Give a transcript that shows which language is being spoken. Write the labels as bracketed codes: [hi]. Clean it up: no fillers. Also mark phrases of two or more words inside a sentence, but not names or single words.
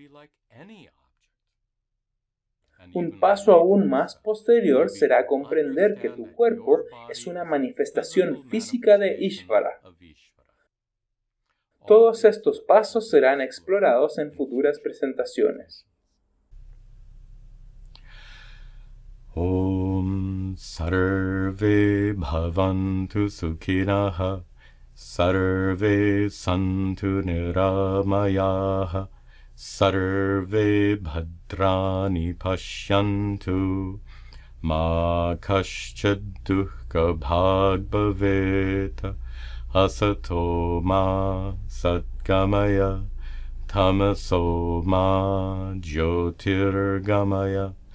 [es] Un paso aún más posterior será comprender que tu cuerpo es una manifestación física de Ishvara. Todos estos pasos serán explorados en futuras presentaciones. [sa] ओम् सर्वे भवन्तु सुखिनः सर्वे सन्तु निरामयाः सर्वे भद्राणि पश्यन्तु मा कश्चद् दुःख भाग् भवेत असतो मा सद्गमय तमसो मा ज्योतिर्गमय